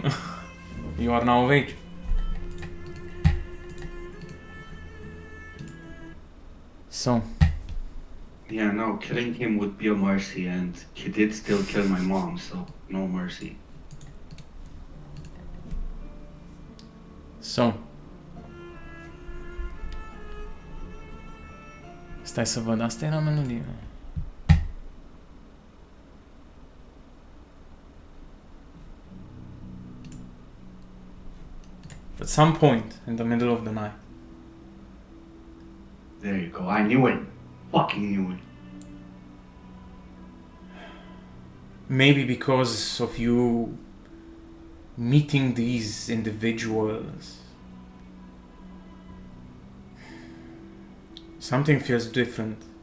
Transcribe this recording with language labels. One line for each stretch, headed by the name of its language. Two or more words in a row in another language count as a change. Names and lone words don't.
English: You are now of age. So. Yeah, no, killing him would be a mercy, and he did still kill my mom, so no mercy. So.
Romanian: Stai să văd, asta era melodie.
English: At some point in the middle of the night. There you go, I knew it. Fucking knew it. Maybe because of you meeting these individuals, something feels different.